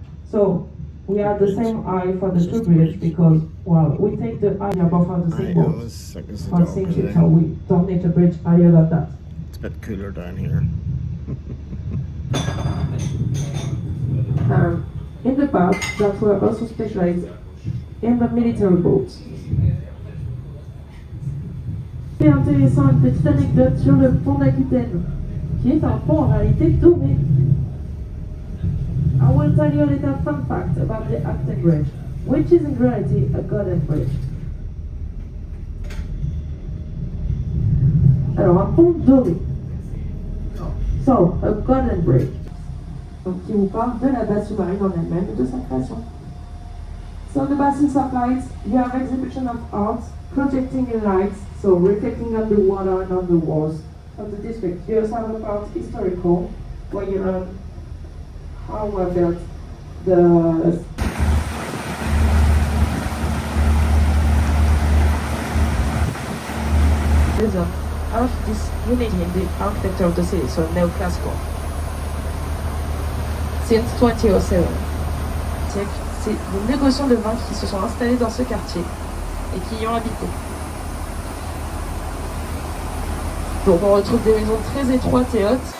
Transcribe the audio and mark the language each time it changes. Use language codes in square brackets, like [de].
[en] So, we are the same eye for the two bridge because, well, we take the eye above for the same boat, for same ship, so we don't need a bridge higher than that. It's a bit cooler down here. In the past, that were also specialized in the military boats. [fr] C'est intéressant, une petite anecdote sur le pont d'Aquitaine, qui est un pont en réalité doré. [en] I will tell you a little fun fact about the Aquitaine Bridge, which is in reality a golden bridge. [fr] Alors, un pont doré. [en] So, a golden bridge. [fr] Donc, qui vous parle de la base sous-marine en elle-même et de sa création. [en] So the basin supplies, you have exhibition of arts, projecting in lights, so reflecting on the water and on the walls of the district. You also have a part historical, where you learn how were built the of this unity in the architecture of the city, so neoclassical. Since 2007. [fr] C'est des négociants de vin qui se sont installés dans ce quartier et qui y ont habité. Donc on retrouve des maisons très étroites et hautes.